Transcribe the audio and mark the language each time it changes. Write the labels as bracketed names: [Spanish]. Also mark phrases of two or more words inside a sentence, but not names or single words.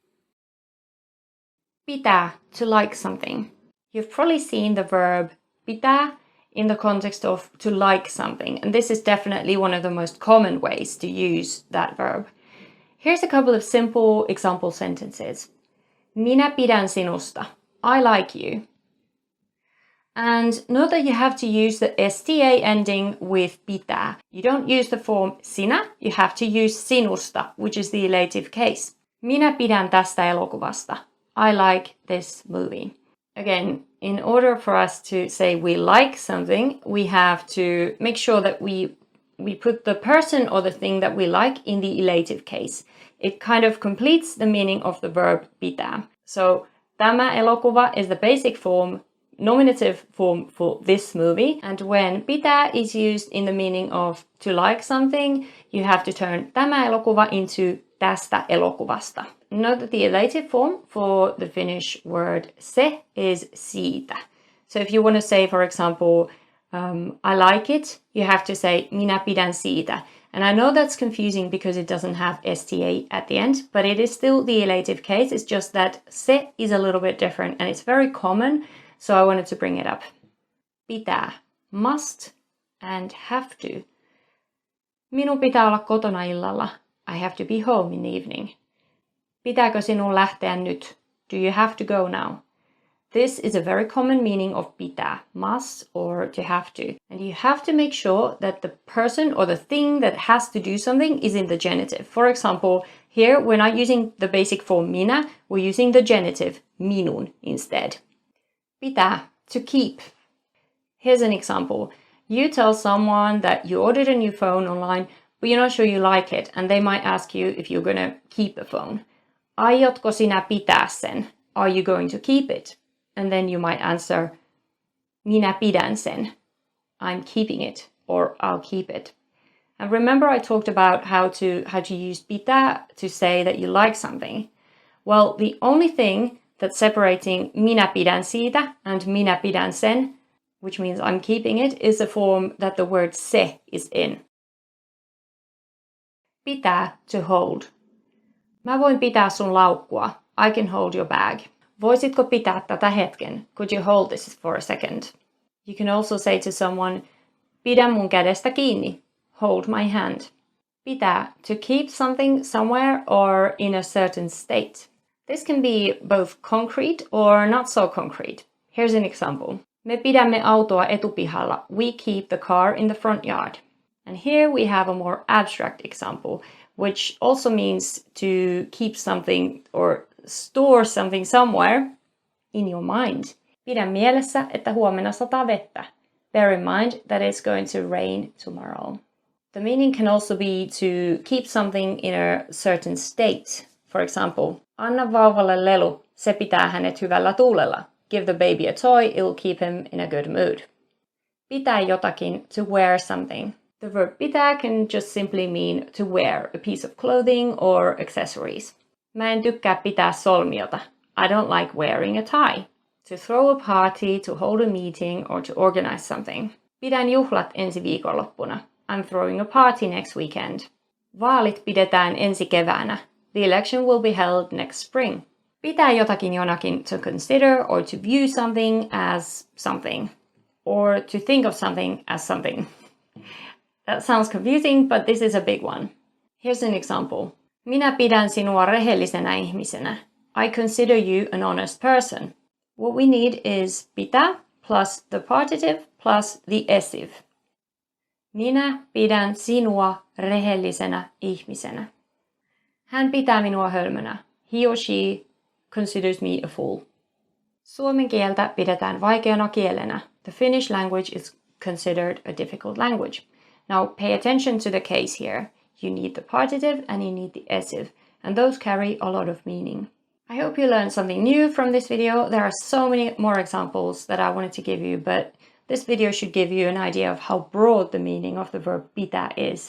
[English] Pitää, to like something. You've probably seen the verb pitää in the context of to like something, and this is definitely one of the most common ways to use that verb. Here's a couple of simple example sentences. [Finnish] Minä pidän sinusta. [English] I like you. And note that you have to use the sta ending with pitää. You don't use the form sinä, you have to use sinusta, which is the elative case. [Finnish] Minä pidän tästä elokuvasta. [English] I like this movie. Again, in order for us to say we like something, we have to make sure that we put the person or the thing that we like in the elative case. It kind of completes the meaning of the verb pitää. So [Finnish] tämä elokuva [English] is the basic form, nominative form for this movie, and when pitää is used in the meaning of to like something, you have to turn [Finnish] tämä elokuva [English] into [Finnish] tästä elokuvasta. [English] Note that the elative form for the Finnish word se is siitä. So if you want to say, for example, I like it, you have to say [Finnish] minä pidän siitä. [English] And I know that's confusing because it doesn't have sta at the end, but it is still the elative case. It's just that se is a little bit different and it's very common. So I wanted to bring it up. Pitää, must and have to. [Finnish] Minun pitää olla kotona illalla. [English] I have to be home in the evening. [Finnish] Pitääkö sinun lähteä nyt? [English] Do you have to go now? This is a very common meaning of pitää, must or to have to. And you have to make sure that the person or the thing that has to do something is in the genitive. For example, here we're not using the basic form minä, we're using the genitive minun instead. Pitää, to keep. Here's an example. You tell someone that you ordered a new phone online, but you're not sure you like it, and they might ask you if you're gonna keep the phone. [Finnish] Aiotko sinä pitää sen? [English] Are you going to keep it? And then you might answer, [Finnish] minä pidän sen. [English] I'm keeping it, or I'll keep it. And remember I talked about how to use pitää to say that you like something. Well, the only thing that's separating [Finnish] minä pidän siitä [English] and [Finnish] minä pidän sen, [English] which means I'm keeping it, is the form that the word se is in. Pitää, to hold. [Finnish] Mä voin pitää sun laukkua. [English] I can hold your bag. [Finnish] Voisitko pitää tätä hetken? [English] Could you hold this for a second? You can also say to someone, [Finnish] pidä mun kädestä kiinni. [English] Hold my hand. Pitää, to keep something somewhere or in a certain state. This can be both concrete or not so concrete. Here's an example. [Finnish] Me pidämme autoa etupihalla. [English] We keep the car in the front yard. And here we have a more abstract example, which also means to keep something or store something somewhere in your mind. [Finnish] Pidä mielessä, että huomenna sataa vettä. [English] Bear in mind that it's going to rain tomorrow. The meaning can also be to keep something in a certain state. For example, [Finnish] anna vauvalle lelu, se pitää hänet hyvällä tuulella. [English] Give the baby a toy, it'll keep him in a good mood. [Finnish] Pitää jotakin, [English] to wear something. The verb pitää can just simply mean to wear a piece of clothing or accessories. [Finnish] Mä en tykkää pitää solmiota. [English] I don't like wearing a tie. To throw a party, to hold a meeting, or to organize something. [Finnish] Pidän juhlat ensi viikonloppuna. [English] I'm throwing a party next weekend. [Finnish] Vaalit pidetään ensi keväänä. [English] The election will be held next spring. [Finnish] Pitää jotakin jonakin, [English] to consider or to view something as something. Or to think of something as something. That sounds confusing, but this is a big one. Here's an example. [Finnish] Minä pidän sinua rehellisenä ihmisenä. [English] I consider you an honest person. What we need is pitää plus the partitive plus the essive. [Finnish] Minä pidän sinua rehellisenä ihmisenä. Hän pitää minua hölmönä. [English] He or she considers me a fool. [Finnish] Suomen kieltä pidetään vaikeana kielenä. [English] The Finnish language is considered a difficult language. Now pay attention to the case here. You need the partitive and you need the essive, and those carry a lot of meaning. I hope you learned something new from this video. There are so many more examples that I wanted to give you, but this video should give you an idea of how broad the meaning of the verb pitää is.